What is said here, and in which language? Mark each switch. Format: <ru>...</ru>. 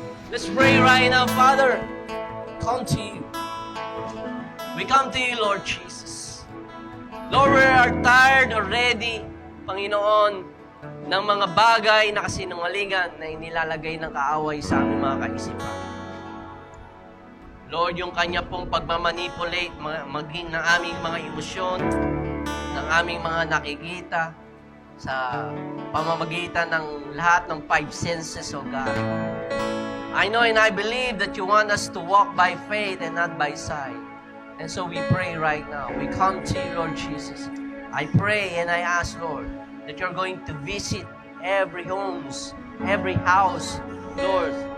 <en>Let's pray right now, Father. Come to you. We come to you, Lord Jesus. Lord, we are tired already,</en> <tl>Panginoon, ng mga bagay na kasinungalingan na inilalagay ng kaaway sa aming mga kaisipan. Lord, yung kanya pong pagmamanipulate, maging ng aming mga ilusyon, ng aming mga nakikita, sa pamamagitan ng lahat ng</tl> <en>five senses, O God. I know and I believe that you want us to walk by faith and not by sight. And so we pray right now. We come to you, Lord Jesus. I pray and I ask, Lord, that you're going to visit every homes, every house, Lord.</en>